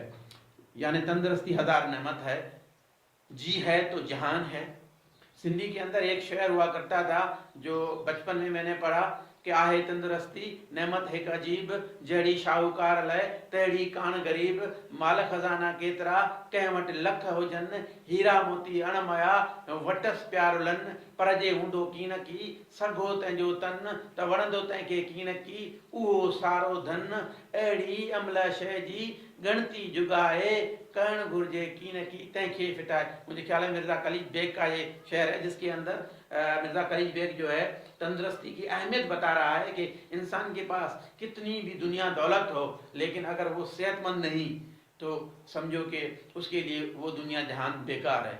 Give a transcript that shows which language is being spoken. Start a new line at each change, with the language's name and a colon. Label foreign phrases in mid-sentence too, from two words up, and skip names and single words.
Urdu: یعنی تندرستی ہزار نعمت ہے، جی ہے تو جہان ہے۔ سندھی کے اندر ایک شعر ہوا کرتا تھا جو بچپن میں نے پڑھا کہ
Sindhi: آہے تندرستی نعمت ایک عجیب، جہڑی شاہوکار لے تہڑی کان غریب، مال خزانہ کیترا کنहिं वटि लख हुजनि، हीरा मोती अणमया वटस प्यारुलनि، पर जे हूंदो कीन की सघो तंहिंजो तन, त वणंदो तंहिंखे कीन की उहो सारो धन। अहिड़ी अमल शइ जी गणती जुगाए, करण घुर्जे कीन की तंहिंखे फिटाए।
Urdu: مجھے خیال ہے مرزا خلیج بیگ کا یہ شعر ہے، جس کے اندر مرزا خلیج بیگ جو ہے تندرستی کی اہمیت بتا رہا ہے کہ انسان کے پاس کتنی بھی دنیا دولت ہو، لیکن اگر وہ صحت مند نہیں تو سمجھو کہ اس کے لیے وہ دنیا جہان بیکار ہے.